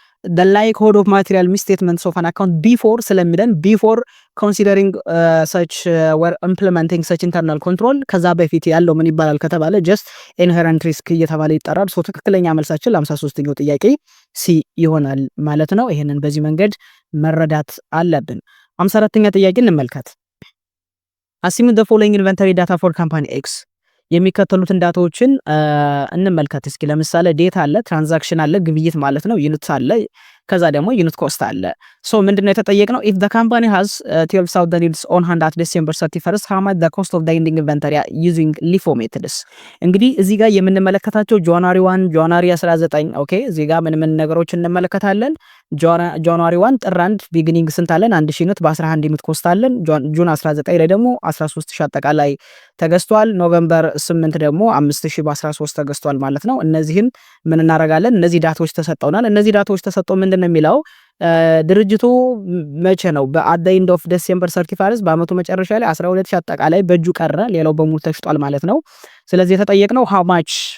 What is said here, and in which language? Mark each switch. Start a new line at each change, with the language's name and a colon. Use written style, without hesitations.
English: the likelihood of material misstatements of an account before
Amharic: ስለሚለን
English: before considering such were implementing such internal control
Amharic: ከዛ በፊት ያለው ምን ይባላል ከተባለ
English: just inherent risk
Amharic: እየተባለ ይጠራል። ሶ ትክክለኛ መልሳችን ለ53ኛው ጥያቄ ሲ ይሆናል ማለት ነው። ይሄንን በዚህ መንገድ መረዳት አለብን። 54ኛ ጥያቄ እንመልከት።
English: assuming the following inventory data for company X
Amharic: የሚከተሉትን ዳታዎችን እንመልከት እስኪ። ለምሳሌ ዴታ አለ፣ ትራንዛክሽን አለ፣ ግብይት ማለት ነው፣ ዩኒት አለ፣ ከዛ ደግሞ ዩኒት ኮስት አለ። ሶ ምንድነው የተጠየቅነው?
English: if the company has 12,000 units on hand at December 31st how much the cost of the ending inventory using LIFO methods።
Amharic: እንግዲህ እዚህ ጋር የምንመለከታቸው ጃንዋሪ 1 ጃንዋሪ 19 ኦኬ። እዚህ ጋር ምን ነገሮች እንመለከታለን? ጃንዋሪ 1 ጥር 1 ቢጊኒንግ ስንት አለን? 1000 ዩኒት በ11 ዩኒት ኮስት አለን። ጁን 19 ላይ ደግሞ 13000 አጠቃላይ ተገዝቷል። ኖቬምበር 8 ደግሞ 5000 በ13 ተገዝቷል ማለት ነው። እነዚህን ምን እናደርጋለን? እነዚህ ዳታዎች ተሰጠውናል። እነዚህ ዳታዎች ተሰጠው ምንድነው የሚለው ድርጅቱ መቼ ነው በአት ዘ ኤንድ ኦፍ ዲሴምበር 31 በአመቱ መጨረሻ ላይ 12000 አጠቃላይ በእጁ ቀረ፣ ሌላው በሙሉ ተሽጧል ማለት ነው። ስለዚህ የተጠየቅነው how much